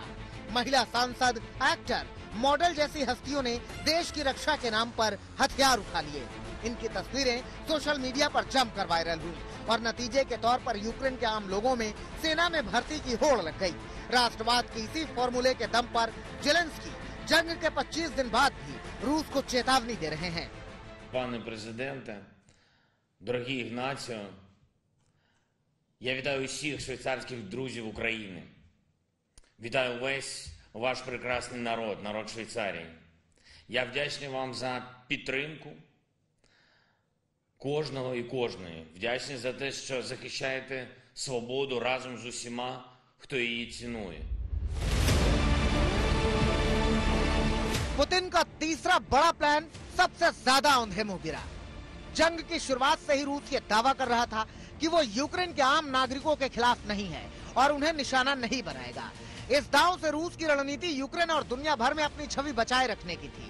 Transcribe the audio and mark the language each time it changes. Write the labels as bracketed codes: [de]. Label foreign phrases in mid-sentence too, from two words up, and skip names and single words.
[hi] महिला सांसद, एक्टर, मॉडल जैसी हस्तियों ने देश की रक्षा के नाम पर हथियार उठा लिए। इनकी तस्वीरें [en] social media [hi] पर जमकर वायरल हुई और नतीजे के तौर पर यूक्रेन के आम लोगों में सेना में भर्ती की होड़ लग गई। राष्ट्रवाद के इसी फॉर्मूले के दम पर जेलेंस्की जंग के 25 दिन बाद भी रूस को चेतावनी दे रहे हैं। [uk] Пане президенте, дорогий Ігнатіо, я вітаю усіх швейцарських друзів України. Вітаю весь ваш прекрасний народ, народ Швейцарії. Я вдячний вам за підтримку кожного і кожної. Вдячний за те, що захищаєте свободу разом з усіма, хто її цінує. [hi] पुतिन का तीसरा बड़ा प्लान सबसे ज्यादा औंधे मुंह गिरा। जंग की शुरुआत से ही रूस ये दावा कर रहा था कि वो यूक्रेन के आम नागरिकों के खिलाफ नहीं है और उन्हें निशाना नहीं बनाएगा। इस दांव से रूस की रणनीति यूक्रेन और दुनिया भर में अपनी छवि बचाए रखने की थी।